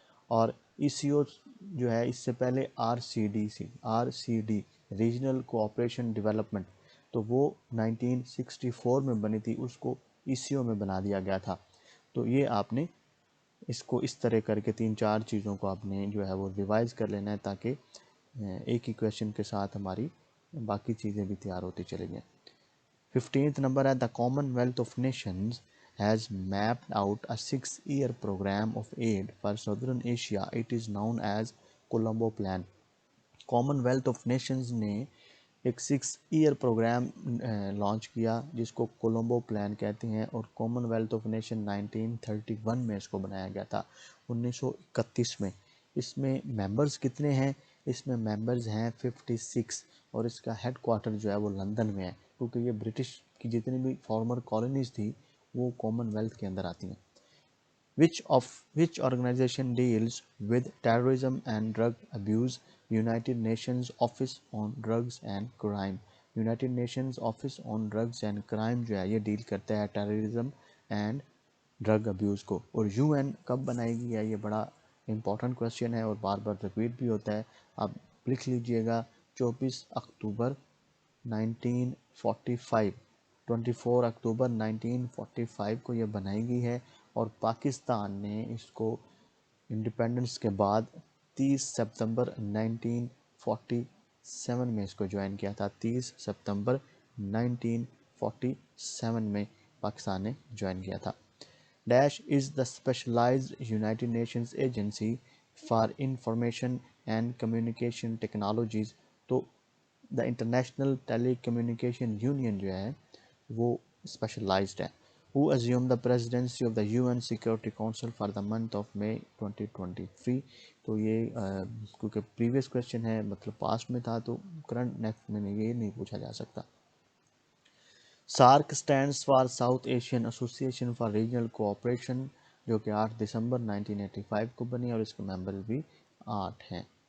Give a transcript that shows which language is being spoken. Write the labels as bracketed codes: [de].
[ur] اور ای سی او جو ہے اس سے پہلے R C D regional cooperation development, تو وہ 1964 میں بنی تھی، اس کو ای سی او میں بنا دیا گیا تھا. تو یہ آپ نے اس کو اس طرح کر کے 3-4 چیزوں کو آپ نے جو ہے وہ ریوائز کر لینا ہے، تاکہ ایک ہی کویشچن کے ساتھ ہماری باقی چیزیں بھی تیار ہوتی چلی جائیں. 15th نمبر ہے، [en] The commonwealth of nations has mapped out a 6-year program of aid for Southern Asia. It is known as Colombo Plan. [ur] Common wealth of nations نے ایک 6 ایئر پروگرام لانچ کیا جس کو Colombo plan کہتے ہیں، اور common wealth of nation 1931 میں اس کو بنایا گیا تھا، 1931 میں. اس میں ممبرز کتنے ہیں؟ اس میں ممبرز ہیں 56، اور اس کا ہیڈ کوارٹر جو ہے وہ لندن میں ہے، کیونکہ یہ برٹش کی جتنی بھی فارمر کالونیز تھی وہ کامن ویلتھ کے اندر آتی ہیں. [en] Which organization deals with terrorism and drug abuse? United Nations Office on Drugs and Crime. [ur] United Nations Office on Drugs and Crime جو ہے یہ ڈیل کرتا ہے ٹیررزم اینڈ ڈرگ ابیوز کو. اور یو این کب بنائے گی ہے؟ یہ بڑا امپورٹنٹ کویشچن ہے اور بار بار ریپیٹ بھی ہوتا ہے. آپ لکھ لیجئے گا 24 اکتوبر 1945، 24 اکتوبر 1945 کو یہ بنائی گئی ہے، اور پاکستان نے اس کو انڈیپینڈنس کے بعد 30 سپتمبر 1947 میں اس کو جوائن کیا تھا. 30 سپتمبر 1947 میں پاکستان نے جوائن کیا تھا. [en] Dash is the specialized united nations agency for information and communication technologies. [ur] تو the international tele communication union جو ہے وہ اسپیشلائزڈ ہے. [en] Who assumed the presidency of the UN Security Council for the month of May 2023. [ur] تو یہ کیونکہ previous question ہے، مطلب پاسٹ میں تھا، تو کرنٹ نیکسٹ میں یہ نہیں پوچھا جا سکتا. [en] SAARC stands for [ur] south Asian ایسوسی ایشن فار ریجنل کوآپریشن، جو کہ 8 دسمبر 1985 کو بنی، اور اس کے ممبر بھی 8 ہیں.